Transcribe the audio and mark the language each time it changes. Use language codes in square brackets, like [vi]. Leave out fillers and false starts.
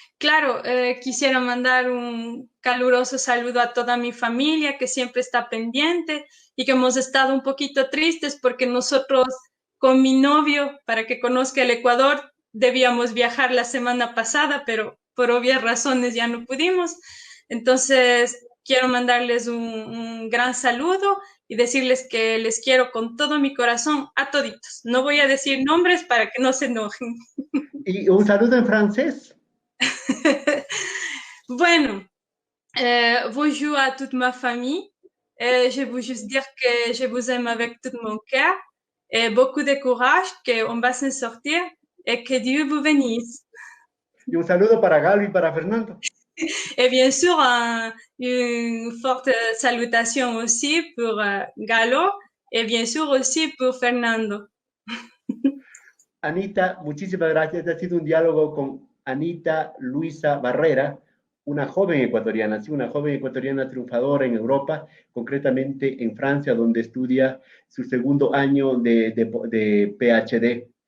[es] Claro, quisiera mandar un caluroso saludo a toda mi familia que siempre está pendiente y que hemos estado un poquito tristes porque nosotros con mi novio, para que conozca el Ecuador, debíamos viajar la semana pasada, pero por obvias razones ya no pudimos. Entonces, quiero mandarles un gran saludo y decirles que les quiero con todo mi corazón a toditos. No voy a decir nombres para que no se enojen. Y un saludo en francés. Bueno, [fr] bonjour à toute ma famille. Je veux juste dire que je vous aime avec tout mon cœur et beaucoup de courage, qu'on va s'en sortir et que Dieu vous bénisse. [es] Y un saludo para Galo y para Fernando. [fr] Et bien sûr, une forte salutation aussi pour Galo et bien sûr aussi pour Fernando. [es] Anita, muchísimas gracias. Este ha sido un diálogo con Anita Luisa Barrera, una joven ecuatoriana, sí, una joven ecuatoriana triunfadora en Europa, concretamente en Francia, donde estudia su segundo año de PhD.